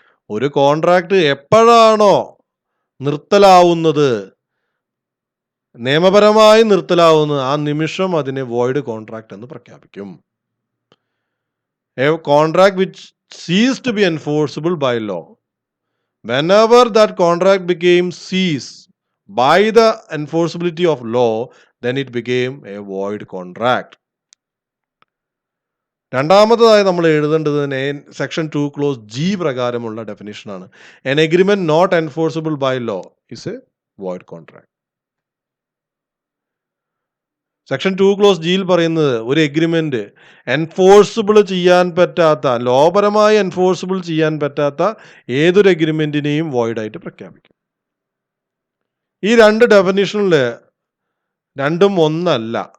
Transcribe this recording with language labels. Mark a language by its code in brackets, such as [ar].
[ml] ഒരു കോൺട്രാക്ട് എപ്പോഴാണോ നിർത്തലാവുന്നത്, നിയമപരമായി നിർത്തലാവുന്നത്, ആ നിമിഷം അതിനെ വോയിഡ് കോൺട്രാക്ട് എന്ന് പ്രഖ്യാപിക്കും. [en] A contract which cease to be enforceable by law. Whenever that contract became ceased by the enforceability of law, then it became a void contract. [ml] രണ്ടാമതായി നമ്മൾ എഴുതേണ്ടത് സെക്ഷൻ 2 ക്ലോസ് ജി പ്രകാരമുള്ള ഡെഫിനിഷനാണ്. [en] An agreement not enforceable by law is a void contract. [ml] Section 2 close ജിയിൽ പറയുന്നത് ഒരു agreement enforceable ചെയ്യാൻ പറ്റാത്ത, ലോപരമായി enforceable ചെയ്യാൻ പറ്റാത്ത ഏതൊരു എഗ്രിമെന്റിനെയും വോയിഡായിട്ട് പ്രഖ്യാപിക്കും. ഈ രണ്ട് ഡെഫിനിഷനിൽ രണ്ടും ഒന്നല്ല.